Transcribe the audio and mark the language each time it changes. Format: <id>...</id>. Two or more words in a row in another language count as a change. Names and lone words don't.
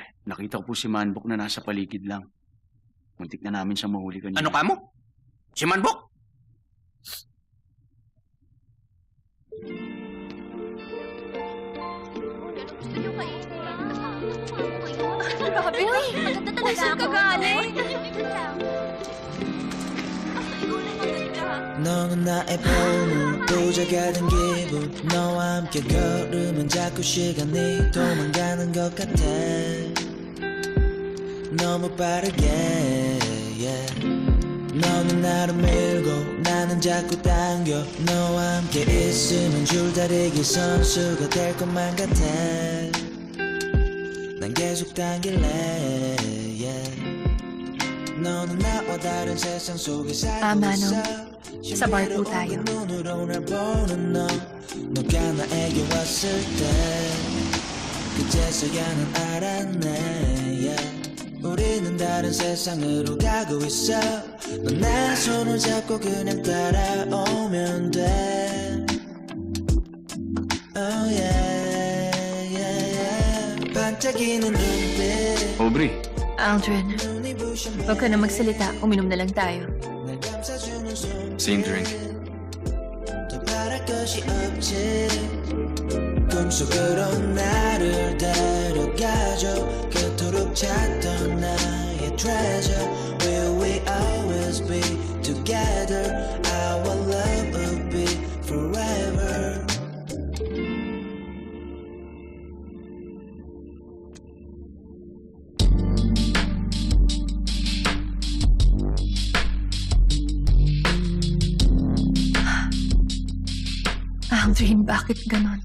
<tl>Nakita ko po si Manbok na nasa paligid lang. Muntik na namin siya mahuli kanina. Ano ka mo? Si Manbok? Grabe ka. Maganda talaga ako. Saan ka galing?</tl> <ko>너는 나의 보물 보자가 된 기분 너와 함께 걸으면 자꾸 시간이 도망가는 것 같아 너무 빠르게 yeah. 너는 나를 밀고 나는 자꾸 당겨 너와 함께 있으면 줄다리기 선수가 될 것만 같아 난 계속 당길래 yeah. 너는 나와 다른 세상 속에 살고 있어</ko> <tl>Sa bar po tayo.</tl> <ko>너가 나에게 왔을 때 그제서야 난 알았네 yeah. 우리는 다른 세상으로 가고 있어 넌 내 손을 잡고 그냥 따라오면 돼</ko> <en>Oh yeah, yeah, yeah.</en> <ko>반짝이는 눈빛</ko> <tl>Aubrey, Aldrin, huwag ka na magsalita. Uminom na lang tayo.</tl> <en>same drink.</en> <ko>더 바랄 것이 없지 꿈속으로 나를 데려가줘 그토록 찾던 나의</ko> <en>treasure Will we always be together Our love will be forever</en> <tl>Aldrin, bakit ganon?</tl>